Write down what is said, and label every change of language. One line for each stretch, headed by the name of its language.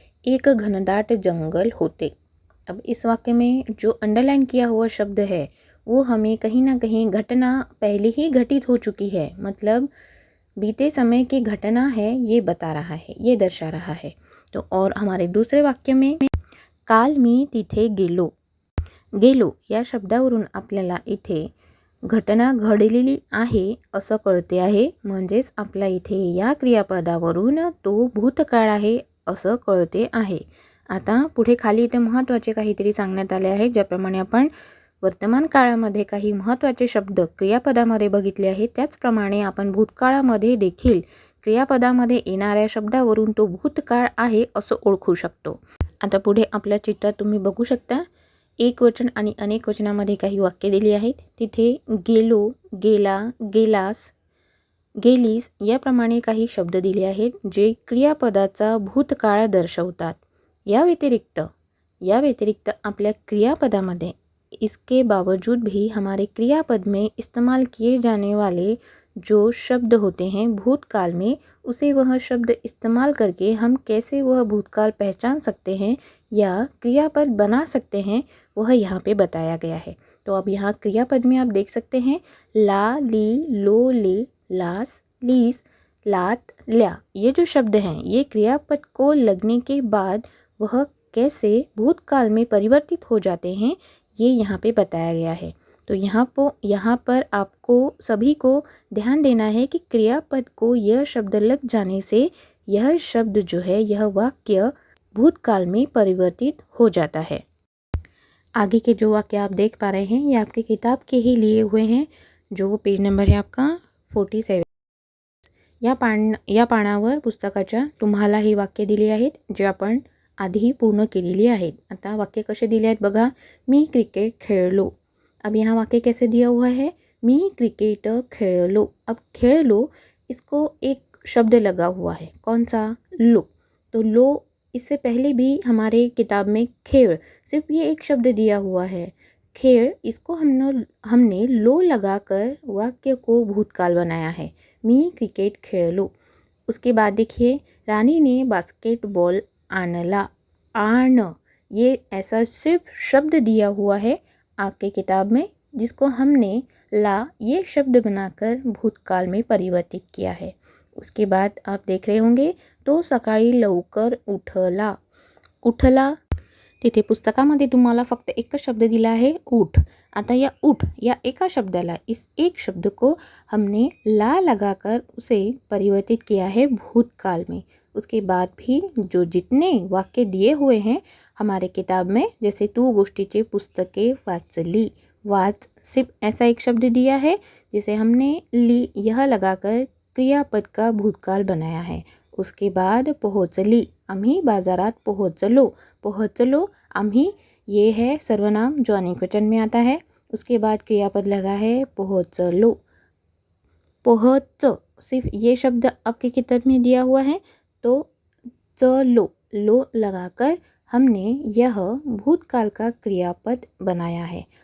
Marathi: एक घनदाट जंगल होते.
Hindi: अब इस वाक्य में जो अंडरलाइन किया हुआ शब्द है वो हमें कहीं ना कहीं घटना पहले ही घटित हो चुकी है, मतलब बीते समय की घटना है ये बता रहा है, ये दर्शा रहा है. तो और हमारे दूसरे वाक्य में
Marathi: काल मी तिथे गेलो. गेलो या शब्दावरून आपल्याला इथे घटना घडलेली आहे असं कळते आहे, म्हणजेच आपला इथे या क्रियापदावरून तो भूतकाळ आहे असं कळते आहे. आता पुढे खाली इथे महत्त्वाचे काहीतरी सांगण्यात आले आहे. ज्याप्रमाणे आपण वर्तमान काळामध्ये काही महत्त्वाचे शब्द क्रियापदामध्ये बघितले आहेत, त्याचप्रमाणे आपण भूतकाळामध्ये देखील क्रियापदामध्ये येणाऱ्या शब्दावरून तो भूतकाळ आहे असं ओळखू शकतो. आता पुढे आपल्या चित्रात तुम्ही बघू शकता एकवचन आणि अनेक वचनामध्ये काही वाक्य दिली आहेत. तिथे गेलो, गेला, गेलास, गेलीस याप्रमाणे काही शब्द दिले आहेत जे क्रियापदाचा भूतकाळ दर्शवतात. या व्यतिरिक्त आपल्या क्रियापदामध्ये
Hindi: इसके बावजूद भी हमारे क्रियापद में इस्तेमाल किए जाने वाले जो शब्द होते हैं भूतकाल में, उसे वह शब्द इस्तेमाल करके हम कैसे वह भूतकाल पहचान सकते हैं या क्रियापद बना सकते हैं वह यहाँ पे बताया गया है. तो अब यहाँ क्रियापद में आप देख सकते हैं ला, ली, लो, ले, लास, लीस, लात, ल्या. ये जो शब्द हैं ये क्रियापद को लगने के बाद वह कैसे भूतकाल में परिवर्तित हो जाते हैं ये यहाँ पे बताया गया है. तो यहाँ पर आपको सभी को ध्यान देना है कि क्रियापद को यह शब्द लग जाने से यह शब्द जो है यह वाक्य भूतकाल में परिवर्तित हो जाता है. आगे के जो वाक्य आप देख पा रहे हैं ये आपके किताब के ही लिए हुए हैं. जो पेज नंबर है आपका 47.
Marathi: या पानावर पुस्तकाच्या तुम्हाला ही वाक्य दिली आहेत जे आपण आधी पूर्ण केलेली आहेत. आता वाक्य कसे दिले आहेत बघा. मी क्रिकेट खेळलो.
Hindi: अब यहाँ वाक्य कैसे दिया हुआ है,
Marathi: मी क्रिकेट खेळलो.
Hindi: अब खेळलो इसको एक शब्द लगा हुआ है, कौन सा, लो. तो लो इससे पहले भी हमारे किताब में खेल, सिर्फ ये एक शब्द दिया हुआ है खेल, इसको हमने लो लगाकर वाक्य को भूतकाल बनाया है,
Marathi: मी क्रिकेट खेळलो.
Hindi: उसके बाद देखिए, रानी ने
Marathi: बास्केटबॉल आणला.
Hindi: आण, ये ऐसा सिर्फ शब्द दिया हुआ है आपके किताब में जिसको हमने ला ये शब्द बनाकर भूतकाल में परिवर्तित किया है. उसके बाद आप देख रहे होंगे,
Marathi: तो सकाळी लवकर उठला. उठला, तिथे पुस्तकामध्ये तुम्हाला फक्त एकच शब्द दिला है, उठ. आता या उठ या एका शब्दाला,
Hindi: इस एक शब्द को हमने ला लगाकर उसे परिवर्तित किया है भूतकाल में. उसके बाद भी जो जितने वाक्य दिए हुए हैं हमारे किताब में, जैसे
Marathi: तू गोष्टीची पुस्तके वाचली,
Hindi: वाच सिर्फ ऐसा एक शब्द दिया है जिसे हमने ली यह लगाकर क्रियापद का भूतकाल बनाया है. उसके बाद पोहोचली,
Marathi: आम्ही बाजारात पोहोचलो. पोहोचलो आम्ही,
Hindi: ये है सर्वनाम जो अनेक वचन में आता है. उसके बाद क्रियापद लगा है पोहोचलो. पोहोच सिर्फ ये शब्द आपके किताब में दिया हुआ है, तो चलो लो लगाकर हमने यह भूतकाल का क्रियापद बनाया है.